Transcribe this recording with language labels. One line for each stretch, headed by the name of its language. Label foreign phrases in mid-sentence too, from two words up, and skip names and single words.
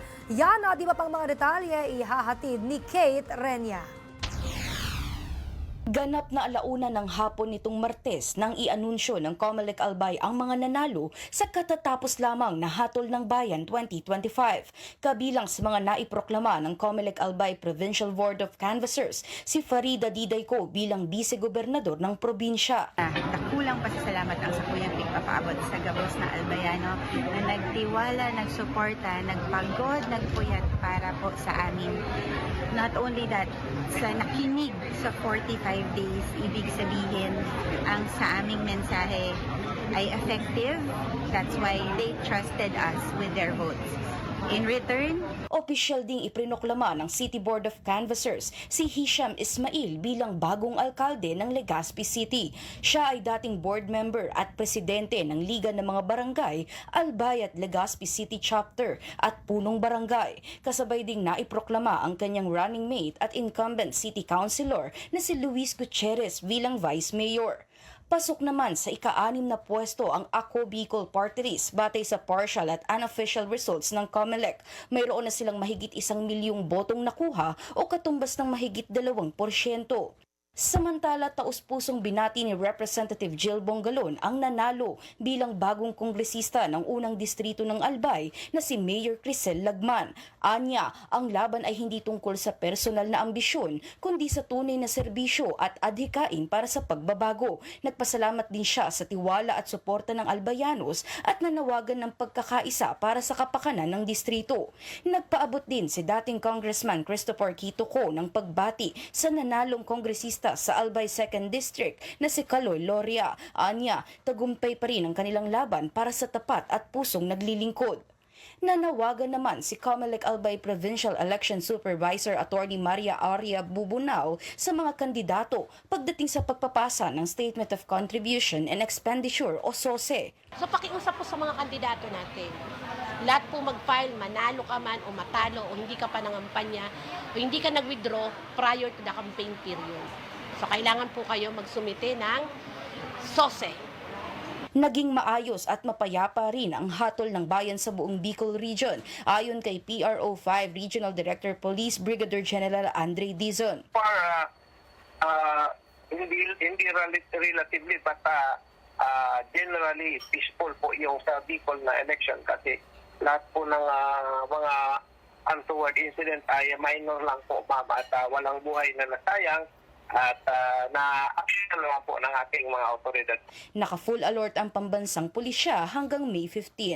Filipino: Yan at iba pang mga detalye ihahatid ni Kate Renya. Ganap na alauna ng hapon nitong Martes nang i-anunsyo ng COMELEC Albay ang mga nanalo sa katatapos lamang na Hatol ng Bayan 2025. Kabilang sa mga naiproklama ng COMELEC Albay Provincial Board of Canvassers, si Farida Didayco bilang vice-gobernador ng probinsya.
Bikol: Dakulang pasasalamat ang sakuyang pagpapaabot sa gabos na Albayano na nagtiwala, nagsuporta, nagpagod, nagpuyat para po sa amin.
English: Not only that,
Filipino: sa nakinig sa 45 days, ibig sabihin ang sa aming mensahe ay effective.
English: That's why they trusted us with their votes. In return,
Filipino: opisyal ding iprinoklama ng City Board of Canvassers si Hisham Ismail bilang bagong alkalde ng Legazpi City. Siya ay dating board member at presidente ng Liga ng mga Barangay, Albay at Legazpi City Chapter at Punong Barangay. Kasabay ding naiproklama ang kanyang
English: running mate
Filipino: at
English: incumbent city councilor
Filipino: na si Luis Gutierrez bilang
English: vice mayor.
Filipino: Pasok naman sa ika-6 na pwesto ang Ako Bicol Party List batay sa partial at
English: unofficial results
Filipino: ng COMELEC. Mayroon na silang mahigit 1 milyong botong nakuha o katumbas ng mahigit 2%. Samantala, taus-pusong binati ni Representative Jill Bongalon ang nanalo bilang bagong kongresista ng unang distrito ng Albay na si Mayor Crisel Lagman. Anya, ang laban ay hindi tungkol sa personal na ambisyon, kundi sa tunay na serbisyo at adhikain para sa pagbabago. Nagpasalamat din siya sa tiwala at suporta ng Albayanos at nanawagan ng pagkakaisa para sa kapakanan ng distrito. Nagpaabot din si dating Congressman Christopher Quitoco ng pagbati sa nanalong kongresista sa Albay 2nd District na si Caloy Loria. Anya, tagumpay pa rin ang kanilang laban para sa tapat at pusong naglilingkod. Nanawagan naman si COMELEC Albay Provincial Election Supervisor Attorney Maria Aria Bubunao sa mga kandidato pagdating sa pagpapasa ng Statement of Contribution and Expenditure o SOSE. So pakiusap po sa mga kandidato natin. Lahat po mag-file, manalo ka man o matalo o hindi ka pa nangampanya o hindi ka nag-withdraw
English: prior to the campaign period.
Filipino: So kailangan po kayo magsumite ng SOSE. Naging maayos at mapayapa rin ang hatol ng bayan sa buong Bicol Region, ayon kay PRO5 Regional Director Police Brigadier General Andre Dizon. Hindi
English: relatively but generally peaceful
Filipino: po yung sa Bicol na election kasi lahat po ng mga
English: untoward incident
Filipino: ay minor lang po, ma'am, at walang buhay na nasayang. At na-action naman po ng ating mga otoridad. Naka-full alert ang pambansang pulisya hanggang May 15.